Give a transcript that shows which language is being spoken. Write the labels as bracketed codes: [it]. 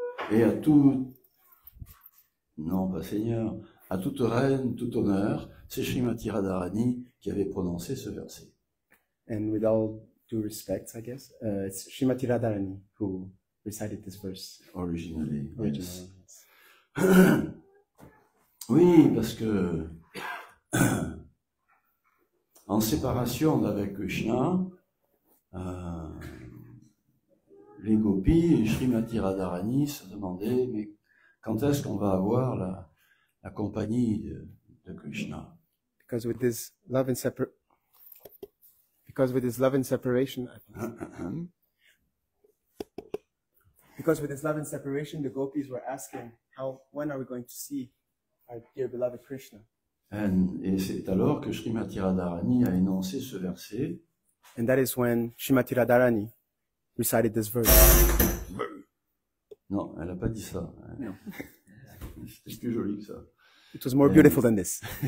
[fr] Et à tout, non pas Seigneur, à toute reine, tout honneur, c'est Srimati Radharani qui avait prononcé ce verset. [en] And with all due respect, I guess, it's Srimati Radharani who recited this verse. Originally. Originally. Yes. [fr] Oui, parce que en séparation d'avec Krishna, les gopis et Srimati Radharani se demandaient, mais quand est-ce qu'on va avoir la compagnie de Krishna? [en] Because with this love and separation, because with this love and separation, the gopis were asking, when are we going to see our dear beloved Krishna? [fr] Et c'est alors que Srimati Radharani a énoncé ce verset. [en] And that is when Srimati Radharani recited this verse. [fr] Non, elle n'a pas dit ça. [en] No. [fr] C'était plus joli que ça. [en] It was more beautiful than this.